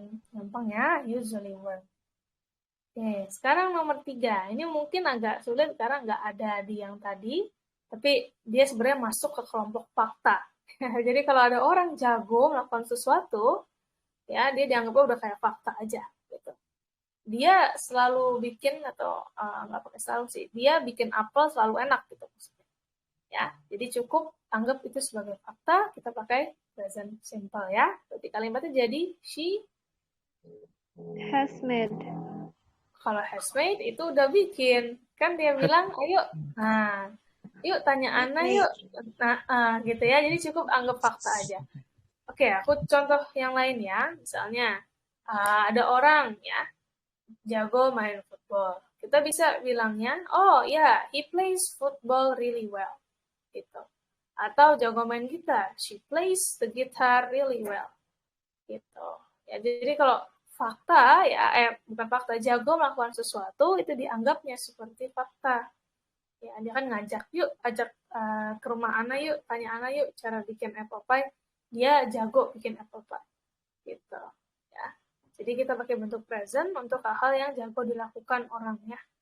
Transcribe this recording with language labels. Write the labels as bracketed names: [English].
[Indonesian] Gampang ya, [English] usually work. [Indonesian] Oke, sekarang nomor 3. Ini mungkin agak sulit karena nggak ada di yang tadi, tapi dia sebenarnya masuk ke kelompok fakta. Jadi kalau ada orang jago melakukan sesuatu, ya dia dianggapnya udah kayak fakta aja. Gitu. Dia selalu bikin atau nggak pakai selalu sih, dia bikin apel selalu enak gitu maksudnya. Ya, jadi cukup anggap itu sebagai fakta, kita pakai present simple ya. Berarti kalimatnya jadi she [English] Has made. [Indonesian] kalau has made itu udah bikin. Kan dia bilang, ayo, nah, yuk tanya Ana yuk. Nah, gitu ya, jadi cukup anggap fakta aja. Oke, aku contoh yang lain ya. Misalnya, ada orang ya, jago main football. Kita bisa bilangnya, oh ya, [English] he plays football really well. [Indonesian] Gitu. Atau jago main gitar, [English] she plays the guitar really well. [Indonesian] Gitu. Ya, jadi kalau fakta, ya bukan fakta, jago melakukan sesuatu, itu dianggapnya seperti fakta. Ya, dia kan ngajak, yuk, ajak ke rumah Ana yuk, tanya Ana yuk, cara bikin apple pie. Dia jago bikin apple pie. Gitu. Ya. Jadi kita pakai bentuk present untuk hal-hal yang jago dilakukan orangnya.